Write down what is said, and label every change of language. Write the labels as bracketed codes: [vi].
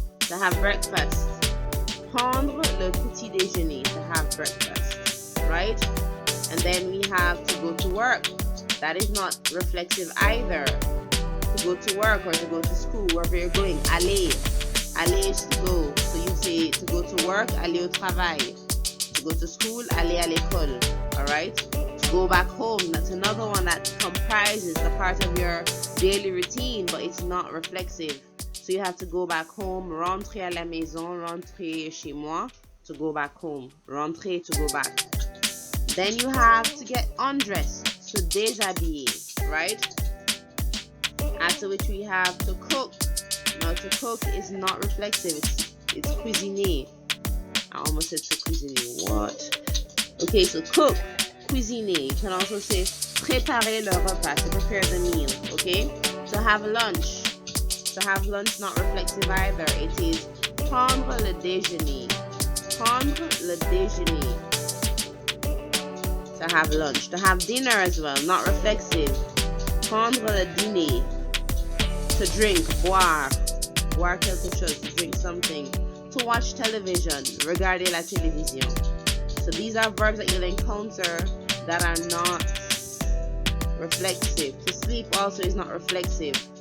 [en] To have breakfast, [fr] prendre le petit déjeuner, [en] to have breakfast, right? And then we have to go to work. That is not reflexive either. To go to work or to go to school, wherever you're going, aller. Aller is to go. So you say to go to work, [fr] aller au travail. [en] To go to school, [fr] aller à l'école. [en] Alright? To go back home, that's another one that comprises the part of your daily routine, but it's not reflexive. So you have to go back home, [fr] rentrer à la maison, rentrer chez moi, [en] to go back home. Rentrer, to go back. Then you have to get undressed, [fr] se déshabiller, [en] right? After which we have to cook. Now to cook is not reflexive, it's cuisiner. I almost said to cuisiner. What? Okay, so cook, cuisiner. You can also say [fr] préparer le repas, [en] to prepare the meal. Okay? To have lunch. To have lunch, not reflexive either. It is [fr] prendre le déjeuner. Prendre le déjeuner. [en] To have lunch. To have dinner as well, not reflexive. [fr] Prendre le dîner. [en] To drink, [fr] boire. Boire quelque chose, [en] to drink something. To watch television, [fr] regarder la télévision. [en] So these are verbs that you'll encounter that are not reflexive. To sleep also is not reflexive.